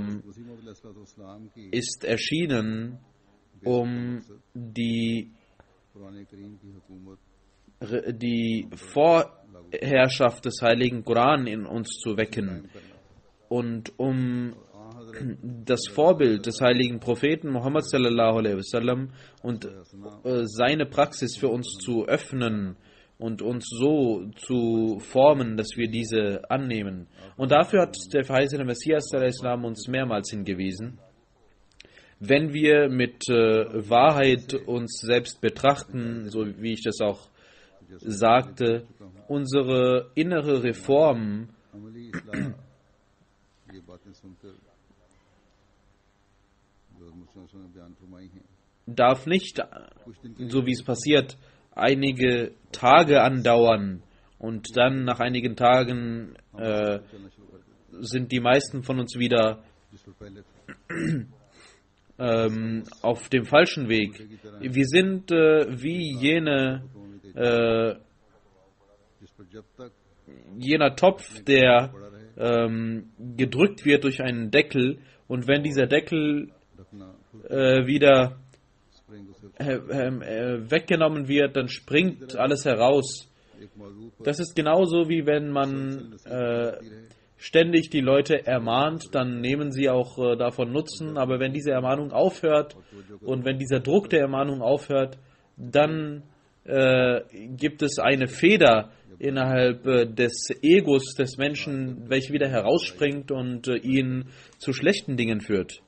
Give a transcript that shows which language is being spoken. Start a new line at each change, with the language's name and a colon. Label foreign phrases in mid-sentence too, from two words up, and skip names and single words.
German: ist erschienen, um die Vorherrschaft des Heiligen Koran in uns zu wecken und um das Vorbild des heiligen Propheten Muhammad
Arabic: sallallahu alaihi wasallam
German: und seine Praxis für uns zu öffnen und uns so zu formen, dass wir diese annehmen. Und dafür hat der verheißene Messias
Arabic: sallallahu alaihi wasallam
German: uns mehrmals hingewiesen. Wenn wir mit Wahrheit uns selbst betrachten, so wie ich das auch sagte, unsere innere Reform
Hindi: अमली इस्लाह ये बातें सुनकर जो मुस्लिम ने बयान फरमाई हैं
German: darf nicht, so wie es passiert, einige Tage andauern und dann nach einigen Tagen sind die meisten von uns wieder
Hindi: जिस पर पहले थे
German: auf dem falschen Weg. Wir sind wie
Hindi: जिस पर जब तक
German: jener Topf, der gedrückt wird durch einen Deckel, und wenn dieser Deckel
Hindi: रखना
German: wieder
Hindi: स्प्रिंग उसे
German: weggenommen wird, dann springt alles heraus.
Hindi: एक मौजू पर
German: Das ist genauso wie wenn man ständig die Leute ermahnt, dann nehmen sie auch davon Nutzen, aber wenn diese Ermahnung aufhört und wenn dieser Druck der Ermahnung aufhört, dann gibt es eine Feder innerhalb des Egos des Menschen, welche wieder herausspringt und ihn zu schlechten Dingen führt.